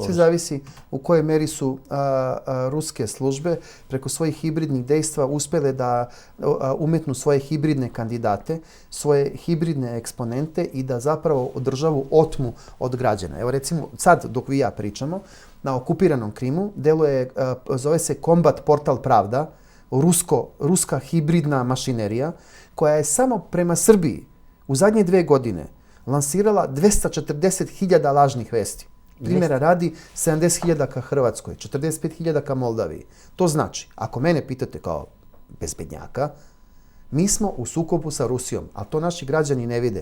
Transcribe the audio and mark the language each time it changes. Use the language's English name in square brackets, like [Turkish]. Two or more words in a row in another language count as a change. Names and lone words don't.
[Serbian] Се зависи у којoj мери су руске службе преку својих хибридних дејства успеле да уметну своје хибридне кандидате, своје хибридне експоненте и да заправо државу отму од граѓана. Ево рецимо, сад док ви ја причамо, на окупираном Криму делuje, зове се Комбат Портал Правда, руска хибридна машинерија, koja je samo prema Srbiji u zadnje 2 godine lansirala 240.000 lažnih vesti. Primjera radi 70.000 ka Hrvatskoj, 45.000 ka Moldaviji. To znači, ako mene pitate kao bezbednjaka, mi smo u sukobu sa Rusijom, a to naši građani ne vide.